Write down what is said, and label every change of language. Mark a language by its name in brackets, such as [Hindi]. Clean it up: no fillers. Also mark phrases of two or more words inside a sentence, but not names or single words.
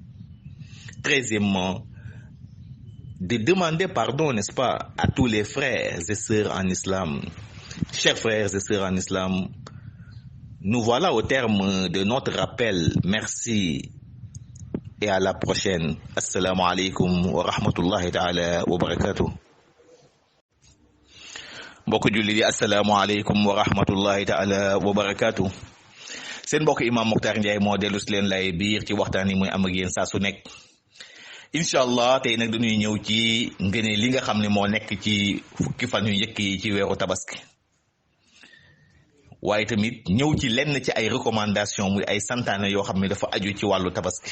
[French] 13e, de demander pardon, n'est-ce pas, à tous les frères et sœurs en islam. Chers frères et sœurs en islam, nous voilà au terme de notre rappel. Merci et à la prochaine. [Arabic] السلام عليكم ورحمة الله تعالى وبركاته. [Wolof] mbokk julli di [Arabic] السلام عليكم ورحمة الله تعالى وبركاته. [Wolof] Seen mbokk imam Mokhtar Ndiaye moo dellu si leen lay biir ci waxtaan yi muy am ak yéen saa su nekk. Inshallah tey nag dañuy ñëw ci ngëneel li nga xam ne moo nekk ci fukki fan yu njëkk yi ci weeru tabaski, waaye tamit ñëw ci lenn ci ay recommandation muy ay santaane yoo xam ne dafa aju ci wàllu tabaski.